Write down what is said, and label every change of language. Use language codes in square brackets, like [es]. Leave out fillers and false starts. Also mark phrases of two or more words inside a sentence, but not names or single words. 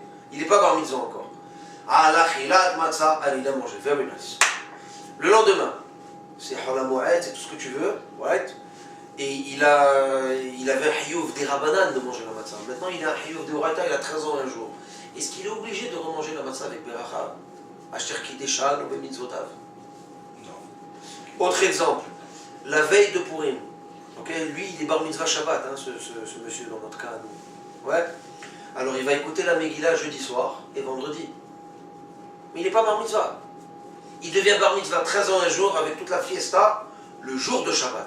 [fr] Il n'est pas [he] בר מצווה [fr] encore. Ah, la [he] אכילת מצה, [fr] allez, il a mangé, [en] very nice. [fr] Le lendemain, c'est [he] חול המועד, [fr] c'est tout ce que tu veux, right? Et il avait un hiyuv des rabanan de manger la matzah. Maintenant, il a un hiyuv des oraita, il a 13 ans un jour. Est-ce qu'il est obligé de remanger la matzah avec beracha, [he] אשר קידשנ ו במצוותיו? [fr] Non. Autre exemple, la veille de Purim. Okay, lui, il est [he] בר מצווה שבת, [fr] hein, ce monsieur dans notre cas. Nous. Ouais. Alors, il va écouter la Megillah jeudi soir et vendredi. Mais il n'est pas [he] בר מצווה. [fr] Il devient [he] בר מצווה [fr] 13 ans un jour avec toute la fiesta le jour de Shabbat.